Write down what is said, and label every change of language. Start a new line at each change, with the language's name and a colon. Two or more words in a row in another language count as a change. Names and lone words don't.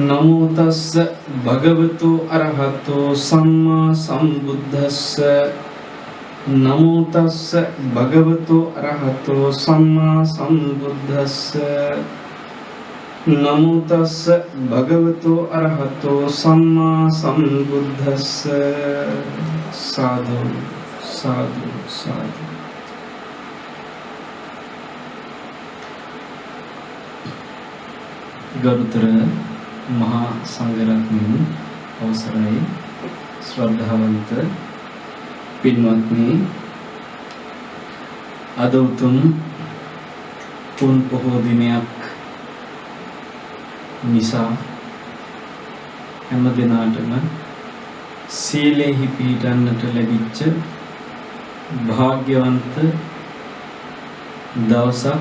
Pali: නමෝ තස්ස භගවතු අරහතෝ සම්මා සම්බුද්දස්ස නමෝ තස්ස භගවතු අරහතෝ සම්මා සම්බුද්දස්ස නමෝ තස්ස භගවතු අරහතෝ සම්මා සම්බුද්දස්ස සාදු සාදු සාදු.
Sinhala: ගරුතර මහා සංඝරත්නයන් අවසරයි ශ්‍රද්ධාවන්ත පින්වත්නි, අද උතුම් පුන් පොහෝ දිනයක් නිසා හැම දිනාටම සීලෙහි පිහිටන්නට ලැබිච්ච භාග්‍යවන්ත දවසක්.